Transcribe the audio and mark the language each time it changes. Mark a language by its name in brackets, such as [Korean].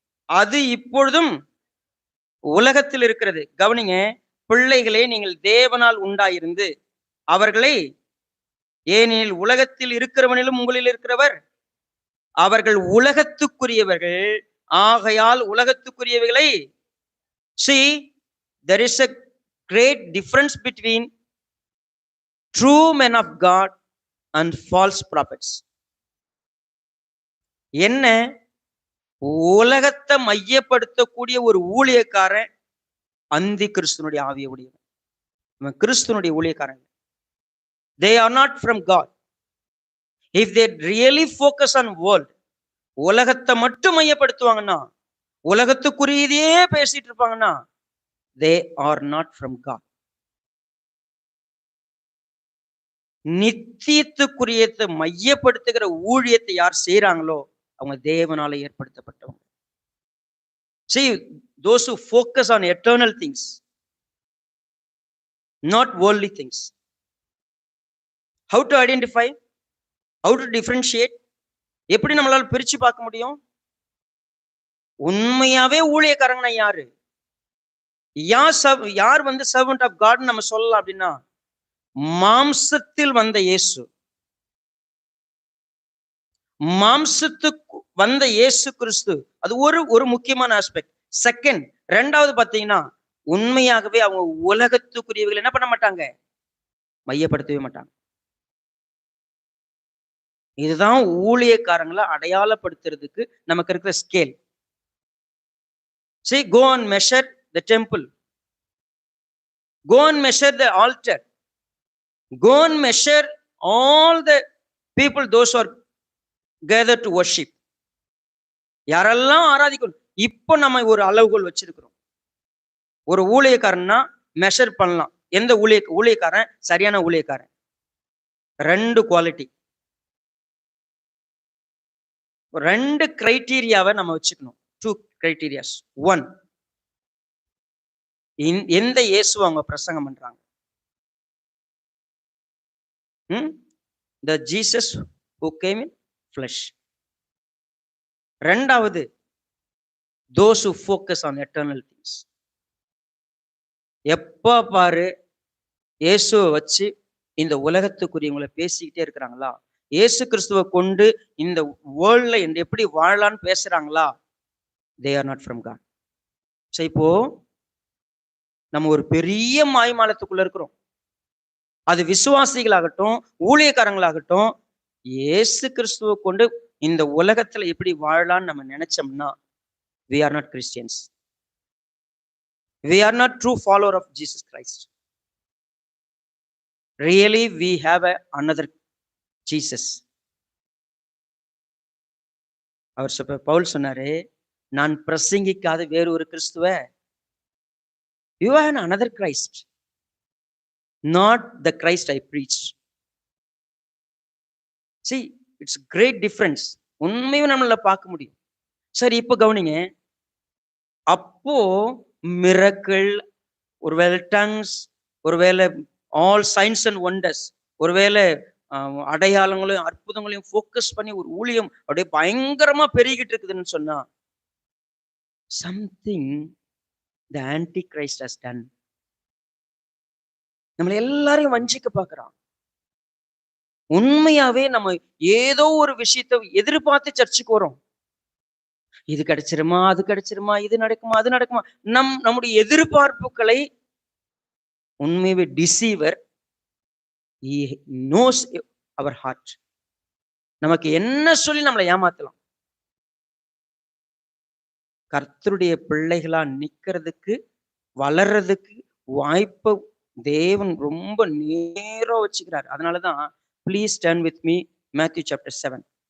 [Tamil] அது இப்பொழுதும் உலகத்தில் இருக்கிறது. கவனிங்க, பிள்ளைகளே நீங்கள் தேவனால் உண்டாயிருந்து அவர்களை, ஏனெனில் உலகத்தில் இருக்கிறவனிலும் உங்களில் இருக்கிறவர், அவர்கள் உலகத்துக்குரியவர்கள் ஆகையால் உலகத்துக்குரியவைகளை. [English] See, there is a great difference between true men of God and false prophets. [Tamil] என்ன? உலகத்தை மையப்படுத்தக்கூடிய ஒரு ஊழியக்காரன் அந்தி கிறிஸ்துவனுடைய ஆவியை உடையவன். இவன் கிறிஸ்துவனுடைய ஊழியக்காரன். [English] They are not from God. If they really focus on world, [Tamil] உலகத்தை மட்டும் மையப்படுத்துவாங்கன்னா, உலகத்துக்குரியதையே பேசிட்டு இருப்பாங்கன்னா, [English] they are not from God. [Tamil] நித்தியத்துக்குரியத்தை மையப்படுத்துகிற ஊழியத்தை யார் செய்யறாங்களோ அவங்க தேவனால ஏற்படுத்தப்பட்டவங்க. [English] See, those who focus on eternal things, not worldly things. How to identify? How to differentiate? [Tamil] எப்படி நம்மளால பிரிச்சு பார்க்க முடியும்? உண்மையாவே ஊழியக்காரங்கன்னா யாரு? யார் வந்து சர்வன்ட் ஆஃப் காட் நம்ம சொல்லலாம் அப்படின்னா, மாம்சத்தில் வந்த இயேசு. மாம்சத்துக்கு வந்த இயேசு கிறிஸ்து, அது ஒரு முக்கியமான ஆஸ்பெக்ட். செகண்ட், 2வது பாத்தீங்கன்னா, உண்மையாகவே அவங்க உலகத்துக்குரியவர்கள் என்ன பண்ண மாட்டாங்க? மையப்படுத்தவே மாட்டாங்க. இதுதான் ஊழியக்காரங்களை அடையாளப்படுத்துறதுக்கு நமக்கு இருக்கிற scale. See, go and measure the temple. Go and measure the altar. Go and measure all the people, those who are gathered to worship. யாரெல்லாம் ஆராதிக்கணும். இப்போ நம்ம ஒரு அளவுகோல் வச்சிருக்கிறோம். ஒரு ஊழியக்காரன்னா மெஷர் பண்ணலாம். எந்த ஊழியக்காரன் சரியான ஊழியக்காரன்? 2 குவாலிட்டி, 2 கிரைட்டீரியாவை நம்ம வச்சுக்கணும். 2 கிரைட்டீரியாஸ். 1, எந்த இயேசு அவங்க பிரசங்கம் பண்றாங்க? [English] The Jesus who came in flesh. 2வது, those who focus on eternal things. [Tamil] எப்ப பாரு இயேசுவை வச்சு இந்த உலகத்துக்குரியவங்களை பேசிக்கிட்டே இருக்கிறாங்களா? இயேசு கிறிஸ்துவை கொண்டு இந்த வேர்ல்ட்ல எப்படி வாழலான்னு பேசுறாங்களா? [English] they are not from God. [Tamil] So இப்போ நம்ம ஒரு பெரிய மாய்மாலத்துக்குள்ள இருக்கிறோம். அது விசுவாசிகளாகட்டும் ஊழியக்காரங்களாகட்டும், இயேசு கிறிஸ்துவை கொண்டு இந்த உலகத்துல எப்படி வாழலான்னு நம்ம நினைச்சோம்னா, [English] we are not Christians. We are not true follower of Jesus Christ. Really, we have another Jesus. [Tamil] அவர் பவுல் சொன்னாரு, நான் பிரசங்கிக்காத வேறு ஒரு கிறிஸ்துவ. [English] You are another Christ, not the Christ I preached. See, it's great difference. [Tamil] உண்மையும் நம்மள பார்க்க முடியும். சரி, இப்ப கவனிங்க. அப்போ மிரக்கிள், ஒருவேளை டங்ஸ், ஒருவேளை ஆல் சயின்ஸ் அண்ட் ஒண்டர்ஸ், ஒருவேளை அடையாளங்களையும் அற்புதங்களையும் ஃபோக்கஸ் பண்ணி ஒரு ஊழியம் அப்படியே பயங்கரமா பெருகிட்டு இருக்குதுன்னு சொன்னா, [English] something the antichrist has done. [Tamil] நம்மள எல்லாரையும் வஞ்சிக்க பார்க்கறான். உண்மையாவே நம்ம ஏதோ ஒரு விஷயத்தை எதிர்பார்த்து சர்ச்சுக்கு வரோம். இது கிடைச்சிருமா, அது கிடைச்சிருமா, இது நடக்குமா, அது நடக்குமா, நம்முடைய எதிர்பார்ப்புகளை உண்மையாவே deceiver, [English] he knows our heart. [Tamil] நமக்கு என்ன சொல்லி நம்மளை ஏமாத்தலாம். கர்த்தருடைய பிள்ளைகளா நிக்கிறதுக்கு, வளர்றதுக்கு வாய்ப்பை தேவன் ரொம்ப நேரம் வச்சுக்கிறார். அதனாலதான் [English] please turn with me Matthew chapter 7.